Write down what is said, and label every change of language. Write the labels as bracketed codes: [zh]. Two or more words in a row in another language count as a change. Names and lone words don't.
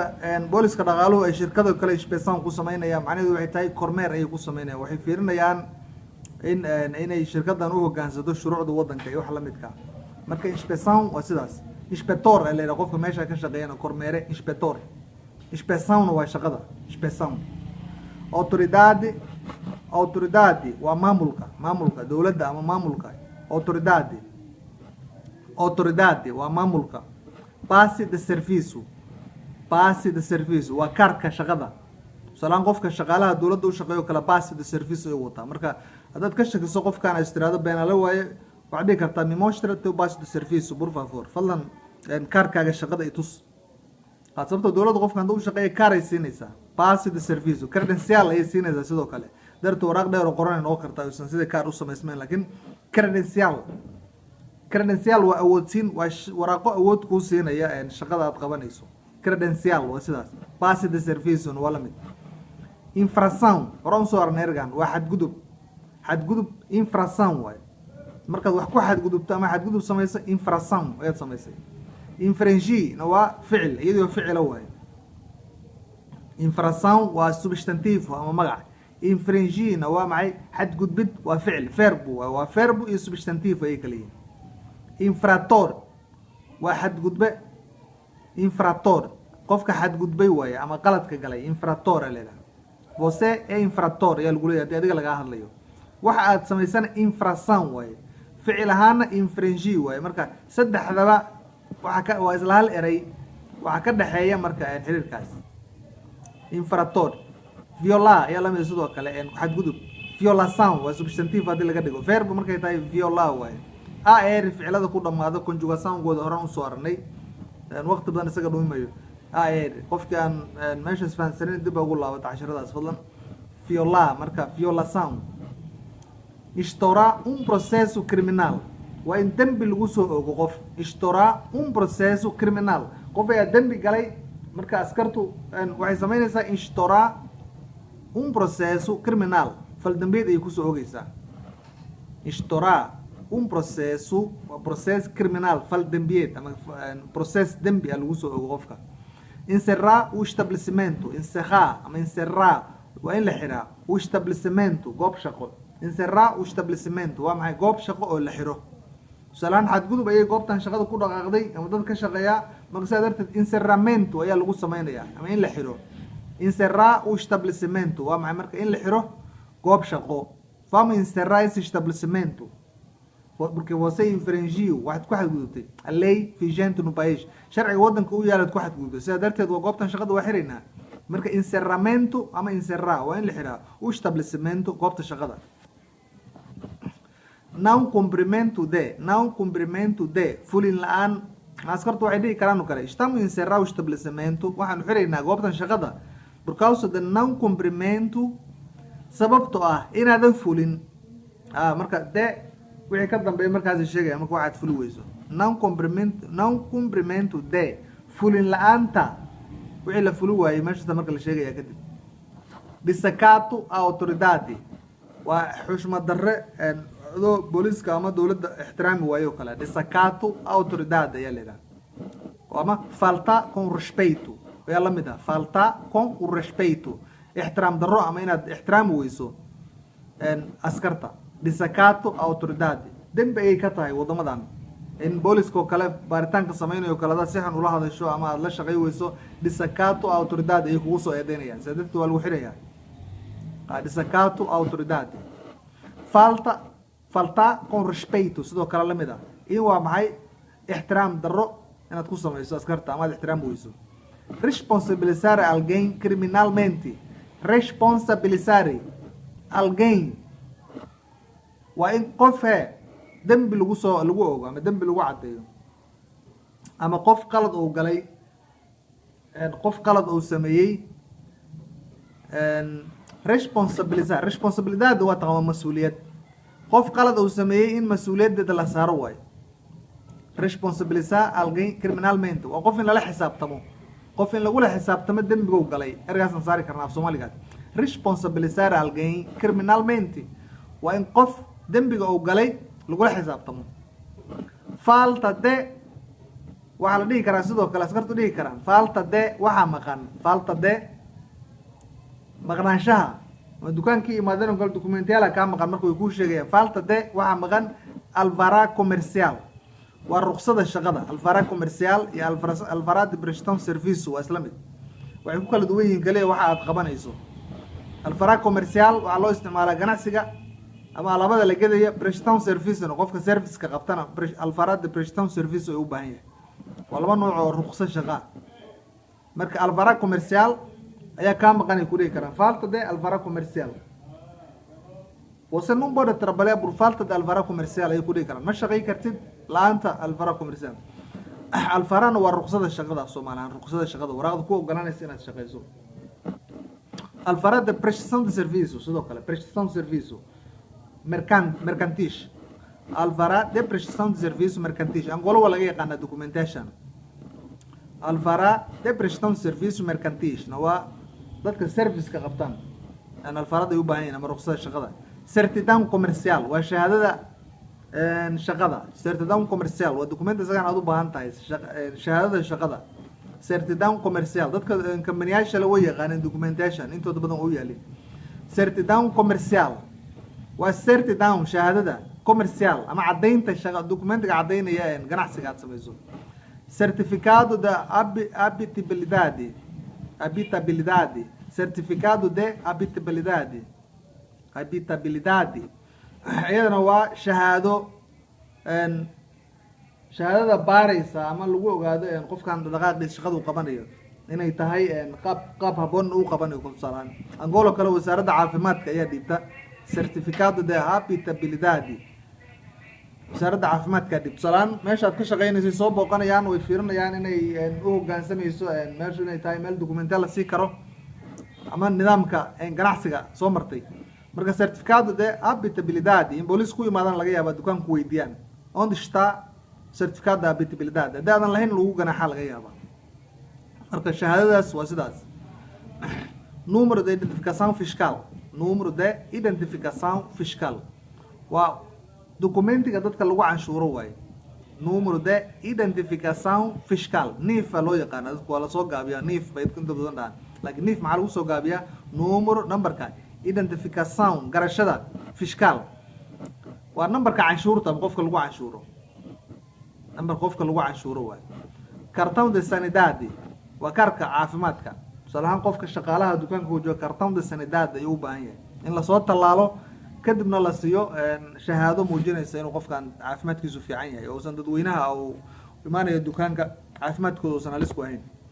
[so] booliska dhaqaaluhu ay shirkado kale inspeção ku sameynayaan macnaheedu waxay tahay kormeer ay ku sameynayaan waxay fiirinayaan inay shirkadan u hogaansado shuruucda wadanka iyo wax la midka marka inspeção waa sidaas inspector ay leedahay qofka meesha ka shaqeeyana kormeere inspeção waa shaqada [pt] inspeção autoridade [so] waa maamulka dawladda ama maamulka autoridade waa maamulka [pt] passe de serviço [so] waa karka shaqada salaan qofka shaqaalaha dawladda u shaqeeyo kala [pt] passe de serviço [so] ay wataa marka hadaad ka shakiso qofkaan istiraado been la waaye waxaad dhihi kartaa [pt] me mostra teu passe de serviço por favor [so] fadlan karkaaga shaqada i tus sababta dawladda qofkan u shaqeeyo kaar ay siinaysaa [pt] passe de serviço [so] credencial ay siinaysaa sidoo kale darto waraaq dheer oo qoran oo kartaa aysan sida kaar u sameysmeen laakiin credencial waa awoodsiin waa waraaqo awood ku siinaya shaqada aad qabanayso credencial waa sidaas [pt] passe de [so] serviço waa la mid infração horan soo arneergan waa xadgudub infração waay markaad wax ku xadgudubto ama xadgudub samayso infração ayaad samaysay infringir waa ficil iyadoo ficila waay infração waa substantive ama magac infringir waa maxay xadgudbid waa ficil verbo iyo substantive ay kala yihiin infrator waa xadgudbe qofka xadgudbay waay ama qaladka galay infrator leedahay [pt] você é infrator [so] ayaa lagu leeyahay adiga laga hadlayo waxa aad samaysan infração waay ficil ahaana infringir waay marka saddexdaba waa isla hal eray waxa ka dhaxeeya marka xiriirkaas [pt] infrator violar [so] ayaa la mid sidoo kale xadgudub violação waa substantive hadii laga dhigo verb markay tahay violar waay ficilada ku dhamaado conjugação gooda horan u soo arnay waqti badan isaga dhuumayo qofkii aan meesha fahansanin dib ugu laabata casharadaas fadlan violar marka [pt] violação estourar processo criminal [so] waa in dambi lagu soo ogo qof [pt] estourar processo criminal [so] qof ayaa dambi galay marka askartu waxay sameynaysaa estourar [pt] processo criminal [so] fal dambeed ay ku soo ogeysaa [pt] estourar processo processo criminal [so] fal dembiet ama processo dembi lagu soo ogo qofka [pt] encerrar o estabelecimento [so] encerrar ama encerrar waa in la xiraa [pt] o estabelecimento [so] goob shaqo [pt] encerrar o estabelecimento [so] waa maxay goob shaqo oo la xiro tusaalahaan xadgudub ayay goobtan shaqada ku dhaqaaqday ama dad ka shaqeeya marka sidaa darteed encerramento ayaa lagu samaynayaa ama in la xiro [pt] encerrar o estabelecimento [so] waa maxay marka in la xiro goob shaqo [pt] vamos encerrar esse estabelecimento porque você infringiu [so] waxaad ku xadgudubtay [pt] a lei vigente no país [so] sharciga waddanka u yaalaad ku xadgudubtay sidaa darteed waa goobtan shaqada waa xiraynaa marka encerramento ama encerrar waa in la xiraa [pt] o estabelecimento [so] goobta shaqada [pt] não cumprimento de [so] fulin la-aan askartu waxay dhihi karaan oo kale [pt] estamos encerrar o estabelecimento [so] waxaanu xiraynaa goobtan shaqada [pt] por causa de não cumprimento [so] sababto ah inaadan fulin marka de wixii ka dambeeya markaas sheegaya marka waxaad fuli weyso [pt] não cumprimento de [so] fulin la-aanta wixii la fuli waayey meeshasta marka la sheegaya kadib [pt] desacato a autoridade [so] waa xushmad darre adoo booliska ama dowladda ixtiraami waayo kale [pt] desacato a autoridade [so] ayaa leedahay ama [pt] falta com [so] respeito ayaa la mid ah [pt] falta com o respeito [so] ixtiraam darro ama inaad ixtiraami weyso askarta [pt] desacato a autoridade [so] dembi ayay ka tahay wadamadan in booliska oo kale baaritaanka samaynayo kale hadaad si xun ula hadasho ama aad la shaqay weyso [pt] desacato a autoridade [so] ayay kugu soo eedeynayaan sidaa darteed waa lagu xirayaa [pt] desacato a autoridade falta com respeito [so] sidoo kale la mid ah in waa maxay ixtiraam darro inaad ku samayso askarta ama aad ixtiraami weyso [pt] responsabilizar alguém criminalmente responsabilizar alguém [so] waa in qof dembi lagu ogo ama dembi lagu cadeeyo ama qof qalad uu galay qof qalad uu sameeyey responsabilidade waa taqama mas-uuliyad qof qalad uu sameeyey in mas-uuliyadeeda la saaro waayo [pt] responsabilizar alguém criminalmente [so] waa qof in lala xisaabtamo qof in lagula xisaabtamo dembigou galay ergaasaan saari karnaa af soomaaligaas [pt] responsabilizar alguém criminalmente [so] waa in qof dembiga uu galay lagula xisaabtamo [pt] falta de [so] waxaa la dhihi karaa sidoo kale askartu dhihi karaan [pt] falta de [so] waxaa maqan [pt] falta de [so] maqnaanshaha ama dukaankii imaadeen oo kale documentiala kaa maqan marka way kuu sheegayaan [pt] falta de [so] waxaa maqan [pt] alvara commercial [so] waa ruqsada shaqada [pt] alvara commercial [so] iyo [pt] alvara de prestação [so] serviço waa isla mid waxay ku kala duwan yihiin kaliya waxa aad qabanayso [pt] alvara commercial [so] waxaa loo isticmaalaa ganacsiga ama alaabada la gedaya [pt] prestação service [so] qofka serviceka qabtana [pt] alvara de prestação service [so] ay u baahan yahay waa laba nooc oo ruqso shaqa marka [pt] alvara commercial [so] ayaa kaa maqan ay ku dhihi karaan [pt] falta de alvara commercial você não pode trabalhar por falta de alvara comercial [so] ay ku dhihi karaan ma shaqay kartid la-aanta [pt] alvara comercial [so] alvarana waa ruqsada shaqada Soomaaliyan ruqsada shaqada waraaqda ku ogolanaysa inaad shaqayso [pt] alvara de prestação de serviço [so] sidoo kale [pt] prestação de serviço mercantis alvara de prestação de serviço mercantis [so] angolo waa laga yaqaana documentation [pt] alvara de prestação de serviço mercantis [so] na waa dadka serviceka qabtaan aan alvarada ay u baahan yihiin ama ruqsada shaqada [pt] certidão comercial [so] waa shahaadada shaqada [pt] certidão comercial [so] waa documento isagan aad u baahan tahay shahaadada shaqada [pt] certidão comercial [so] dadka kambaniyyaasha la way yaqaaneen documentation intooda badan u yaalin [pt] certidão comercial [so] waa certidão shahaadada comercial ama cadaynta shaqa documentiga cadaynaya ganacsiga aad samayso [pt] certificado da habitabilidade certificado de habitabilidade [so] iyadana waa shahaado shahaadada baaraysa ama lagu ogaado qofkan dhaqaaqii shaqadu qabanayo inay tahay qaab haboon uu qabanayo kusaalaan angolo kale wasaaradda caafimaadka ayaa dhiibta [pt] certificado de habitabilidade [so] wasaaradda caafimaadka dhib salaan meeshaad ka shaqeynayso soo booqanayaan way fiirinayaan inay u hoggaansamayso meeshu inay tahay meel documential la sii karo ama nidaamka ganacsiga soo martay marka [pt] certificado de habitabilidade [so] in booliis ku imaadaan laga yaabaa dukaanku weydiiyaan [pt] onde está certificado de habitabilidade [so] haddii aadan lahayn lagu ganaaxa laga yaabaa marka shahaadadaas waa sidaas [pt] número de identificação fiscal [so] waa documentiga dadka lagu canshuuro waaye [pt] número de identificação fiscal [so] NIF loo yaqaana dadku waa la soo gaabiyaa NIF bay inta badan dhahan laakiin NIF maxaa lagu soo gaabiyaa número numberka identificação garashada fiscal waa numberka canshuurta qofka lagu canshuuro number qofka lagu canshuuro waaye [pt] cartão de sanidade [so] waa kaarka caafimaadka salahan qofka shaqaalaha dukaanka uu joogo [pt] cartão de sanidade [so] ayuu u baahan yahay in la soo tallaalo kadibna la siiyo shahaado muujinaysa inuu qofkan caafimaadkiisu fiican yahay oo uusan dadweynaha uu imaanayo dukaanka caafimaadkooda uusan halis ku ahayn